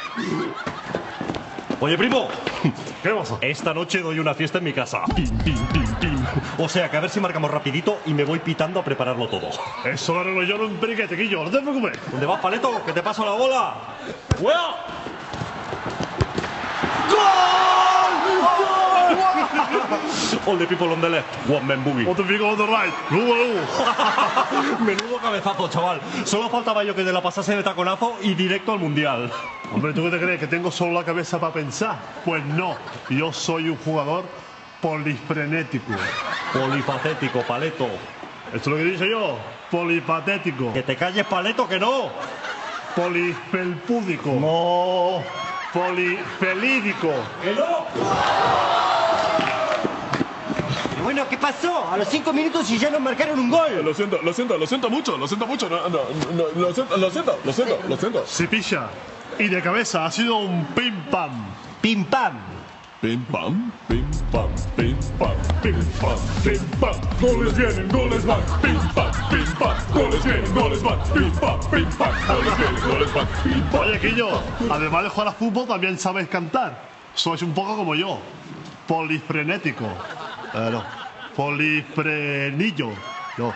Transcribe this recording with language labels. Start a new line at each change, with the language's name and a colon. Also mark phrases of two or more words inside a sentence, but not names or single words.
Spanish: Oye, primo, ¿Qué pasa? esta noche doy una fiesta en mi casa. Pim, pim, pim, pim. O sea, que a ver si marcamos rapidito y me voy pitando a prepararlo todo. Eso lo arreglo yo en un periquete, Quillo. No te preocupes. ¿Dónde vas, Paleto? Que te paso la bola. ¡Fuego!
English: All the people on the left, one man boogie. What the people on the right.
Spanish: Menudo cabezazo, chaval. Solo faltaba yo que te la pasase de taconazo y directo al mundial. Hombre, ¿tú qué te crees? ¿Que tengo solo la cabeza para pensar? Pues no. Yo soy un jugador polifrenético. Polifacético, Paleto. ¿Esto es lo que dice yo? Polipatético. Que te calles, Paleto, que no. Polifelpúdico. No. Polifelídico. ¡Que no! Bueno, ¿qué pasó? A los 5 minutos y ya nos marcaron un gol. Lo siento mucho. Lo siento. Si pilla. Y de cabeza ha sido un pim pam. Pim pam. Pim pam, pim pam, pim pam, pim pam, pim pam. Goles vienen, goles van. Pim pam, goles vienen, goles van. Pim pam, goles vienen, goles van. Pim pam. Oye, Quillo, además de jugar a fútbol también sabes cantar. Sois un poco como yo. Polifrenético. No. Polifrenillo. No.